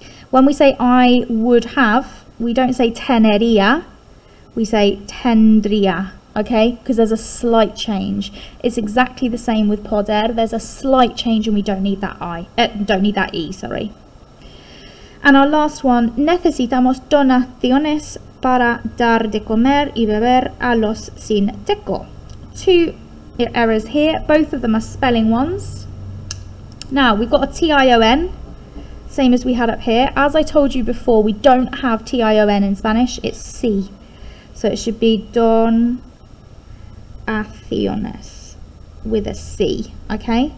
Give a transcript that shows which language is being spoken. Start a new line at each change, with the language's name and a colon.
English: When we say I would have, we don't say tenería, we say tendría, okay? Because there's a slight change. It's exactly the same with poder. There's a slight change and we don't need that don't need that E, sorry. And our last one,
Spanish: necesitamos donaciones para dar de comer y beber a los sin techo.
English: Two errors here, both of them are spelling ones. Now, we've got a T-I-O-N, same as we had up here. As I told you before, we don't have T-I-O-N in Spanish, it's C. So it should be donaciones with a C, okay?